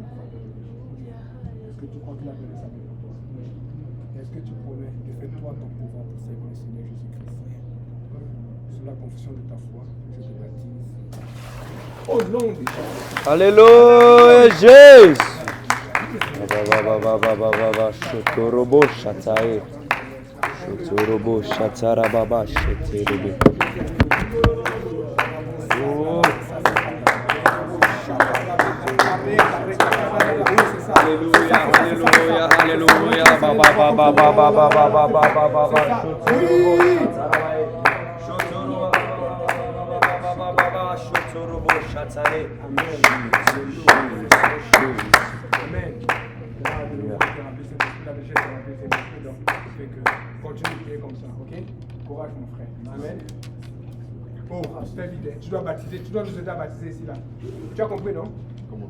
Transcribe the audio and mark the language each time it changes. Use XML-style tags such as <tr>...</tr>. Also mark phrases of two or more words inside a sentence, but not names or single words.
<fr>Est-ce que tu crois qu'il a donné sa vie pour toi? Est-ce que tu promets de faire toi ton pouvoir pour servir le Seigneur Jésus-Christ? Sur la confession de ta foi, je te baptise. Au nom de Jésus. Alléluia, Jésus. Shotorobo shatae. Shotorobo shatarababa sheterebe. Alléluia, alléluia, alléluia. Baba baba baba baba baba baba. Shotorobo baba shotorobo shatae. Amen. Continue de prier comme ça, ok? Courage, mon frère. Amen. Oh, c'est évident. Tu dois baptiser, tu dois nous aider à baptiser ici, là. Tu as compris, non? Comment?</fr>